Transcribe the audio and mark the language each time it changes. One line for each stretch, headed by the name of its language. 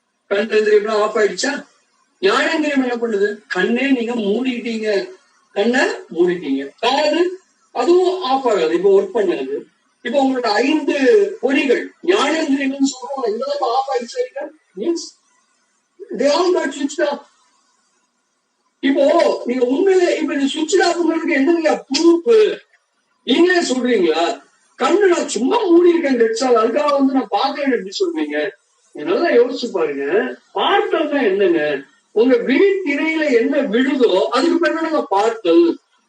Tamil: கண்ணேந்திரியம் of ஆயிடுச்சா? ஞானேந்திரியம் என்ன பண்ணுது? கண்ணே நீங்க மூடிட்டீங்க, கண்ணை மூடிட்டீங்க. காது அதுவும் ஆஃப் ஆகாது, இப்ப ஒர்க் பண்ணாது. இப்ப உங்களோட 5 பொறிகள் ஞானேந்திரியம் சொல்றோம், எல்லாம் ஆஃப் ஆயிடுச்சு.
English: Means they all got switched off.
Tamil: இப்போ நீங்க உண்மையிலே இப்ப இந்த சுவிட்ச் ஆஃப்ங்கிறதுக்கு என்னங்க ப்ரூஃப்? நீங்களே சொல்றீங்களா? கண்ணு நான் சும்மா மூடி இருக்கேன் டெட்ஸால், அதுக்காக நான் பாக்குறேன் எப்படி சொல்றீங்க? நல்லா யோசிச்சு பாருங்க. பார்த்தல் தான் என்னங்க? உங்க விழித்திரையில என்ன விழுதோ அதுக்கு பேர் தான் நாங்க பார்த்தல்.